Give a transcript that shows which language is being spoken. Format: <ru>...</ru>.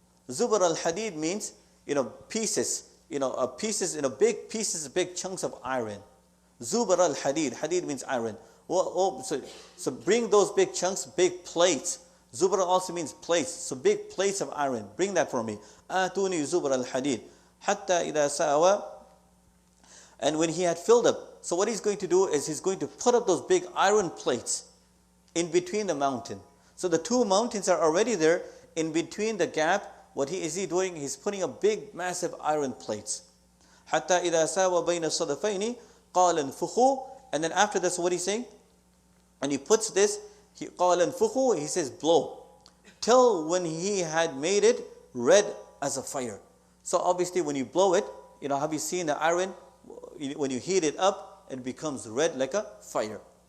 <en>Zubr al-hadid means, pieces, pieces, big pieces, big chunks of iron. Zubr al-hadid, hadid means iron. So bring those big chunks, big plates. Zubr also means plates, so big plates of iron. Bring that for me.</en> <ar>آتوني زبر الحديد حتى إذا ساوى.</ar> <en>And when he had filled up, so what he's going to do is he's going to put up those big iron plates in between the mountain. So the two mountains are already there. In between the gap, what is he doing? He's putting up big, massive iron plates.</en> <ar>حتى إذا ساوى بين الصدفين قال انفخوا.</ar> <en>And then after this, what he's saying? And he puts this,</en> <ar>قال انفخوا,</ar> <en>he says blow. Till when he had made it red as a fire. So obviously when you blow it, have you seen the iron? When you heat it up, it becomes red like a fire.</en>